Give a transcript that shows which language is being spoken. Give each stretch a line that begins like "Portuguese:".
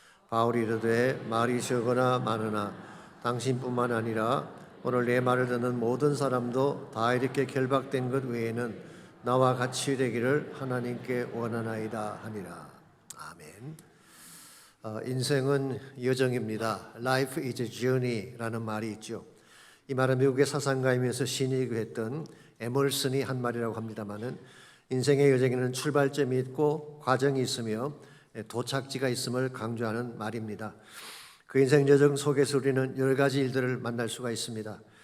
Korean: 바울이 이르되 말이 적으나 많으나 당신뿐만 아니라 오늘 내 말을 듣는 모든 사람도 다 이렇게 결박된 것 외에는 나와 같이 되기를 하나님께 원하나이다 하니라. 아멘. 인생은 여정입니다.
English: Life is a journey
Korean: 라는 말이 있죠. 이 말은 미국의 사상가이면서 신이기도 했던 에머슨이 한 말이라고 합니다만은 인생의 여정에는 출발점이 있고 과정이 있으며 도착지가 있음을 강조하는 말입니다. 그 인생 여정 속에서 우리는 여러 가지 일들을 만날 수가 있습니다.